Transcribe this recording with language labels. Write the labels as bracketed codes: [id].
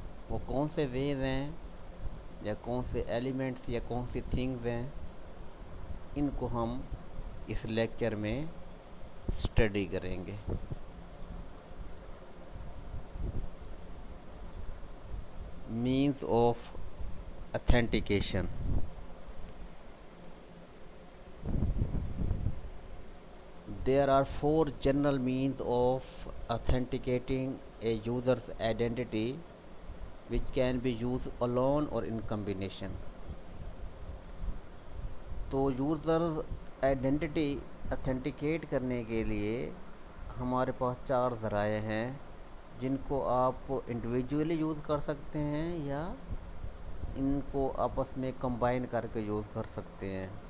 [ur] وہ کون سے ویز ہیں یا کون سے ایلیمنٹس یا کون سی تھنگز ہیں، ان کو ہم اس لیکچر میں اسٹڈی کریں گے. [en] Means of authentication. There are four general means of authenticating a user's identity which can be used alone or in combination. [ur] تو یوزرز آئیڈینٹی اتھینٹیکیٹ کرنے کے لیے ہمارے پاس 4 ذرائع ہیں جن کو آپ انڈیویجولی یوز کر سکتے ہیں یا ان کو آپس میں کمبائن کر کے یوز کر سکتے ہیں.